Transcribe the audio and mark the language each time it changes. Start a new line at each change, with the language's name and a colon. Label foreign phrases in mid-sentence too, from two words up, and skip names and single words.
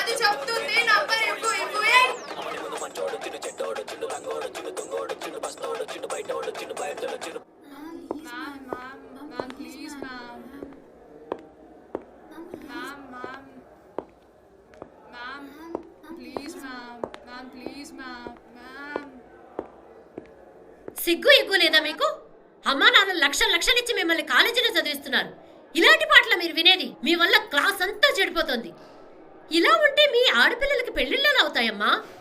Telugu: చెప్తుంది నంబర్ ఇవ్వు ఇవ్వు ఏయ్.
English: Ma'am, please, ma'am. Ma'am, please, ma'am. Ma'am, please, ma'am. Ma'am.
Telugu: సిగ్గు ఎగ్గు లేదా మీకు? అమ్మా నాన్న లక్షలిచ్చి మిమ్మల్ని కాలేజీలో చదివిస్తున్నారు. ఇలాంటి పాటలు మీరు వినేది? మీ వల్ల క్లాస్ అంతా చెడిపోతుంది. ఇలా ఉంటే మీ ఆడపిల్లలకి పెళ్లిళ్ళు అవుతాయమ్మా.